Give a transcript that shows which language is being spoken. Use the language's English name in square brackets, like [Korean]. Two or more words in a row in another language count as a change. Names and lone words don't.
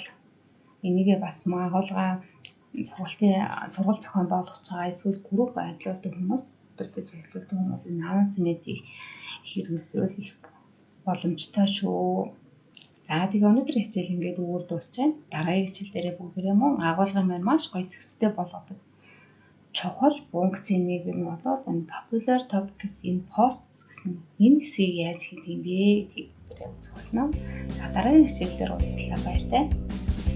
[Mongolian] Энийгээ бас агуулга сургалт зохион болгож байгаа эсвэл групп байдлуулдаг хүмүүс, өдөртөж ажилладаг хүмүүс announcement-ийг хэрэглүүл их боломжтой шүү. За тэгээ өнөөдөр хичээл ингээд өөр дуусч байна. Дараагийн хичээл дээрээ бүгдээрээ мөн агуулгын маань маш гоё зэгцтэй болгодог. Чухал функцийн нэг нь бол энэ [English] popular topics in posts [Mongolian] гэсэн энэ хэсгийг яаж хийх юм бэ гэдгийг бүгдээрээ үзэх болно. За дараагийн хичээл дээр уулзлаа баяртай.